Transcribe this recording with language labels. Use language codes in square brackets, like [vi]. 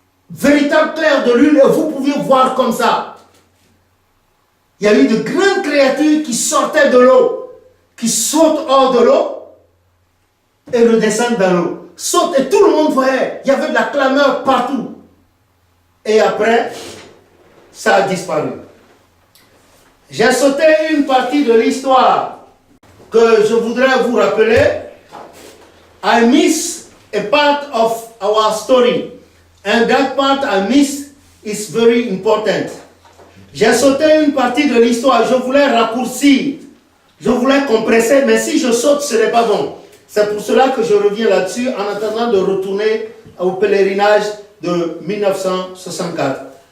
[fr] véritable clair de lune et vous pouviez voir comme ça. Il y a eu de grandes créatures qui sortaient de l'eau, qui sautent hors de l'eau et redescendent dans l'eau. Sautent et tout le monde voyait. Il y avait de la clameur partout. Et après, ça a disparu. J'ai sauté une partie de l'histoire que je voudrais vous rappeler. [en] I miss a part of our story. And that part I miss is very important. [fr] J'ai sauté une partie de l'histoire. Je voulais raccourcir. Je voulais compresser. Mais si je saute, ce n'est pas bon. C'est pour cela que je reviens là-dessus en attendant de retourner au pèlerinage de 1964.